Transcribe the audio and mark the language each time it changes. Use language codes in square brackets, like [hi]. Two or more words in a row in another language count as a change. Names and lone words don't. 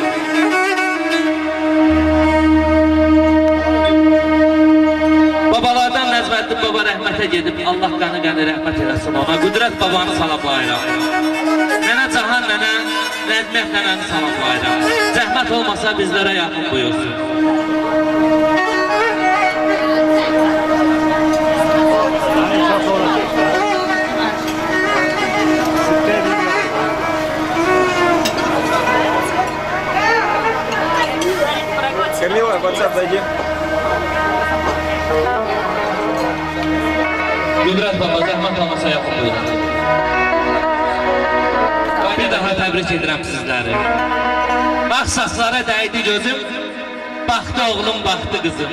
[az] Babalardan Nəzməddin baba rəhmətə gedib, Allah qəni rəhmət eləsin ona. Qüdrət babanı salamlayıram. Nənə Cahan nənə, Nəzmiyyət nənəni salamlayıram. Zəhmət olmasa bizlərə yaxın buyursun. [ru] Камила, WhatsApp зайди. [az] Qüdrət baba, zəhmət olmasa yaxın buyurun. Bir daha təbrik edirəm sizləri. Bax saçlara dəydi gözüm, baxdı oğlum, baxdı qızım.